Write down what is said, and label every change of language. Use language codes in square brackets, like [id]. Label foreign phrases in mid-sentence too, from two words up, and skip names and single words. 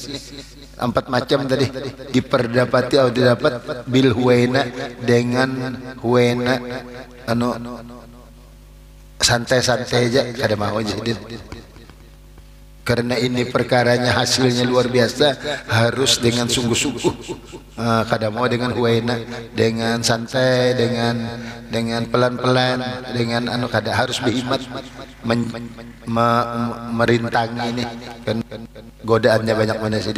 [bjn] 4 macam tadi diperdapati atau didapat [ar] بالهوينى [bjn] dengan huwaina santai-santai aja kada mau jadi. [id] Karena ini perkaranya hasilnya luar biasa, harus dengan sungguh-sungguh. [bjn] Kada mau dengan huwaina, dengan santai, dengan pelan-pelan, dengan kada harus berhikmat merintangi ini kan godaannya banyak mana sih.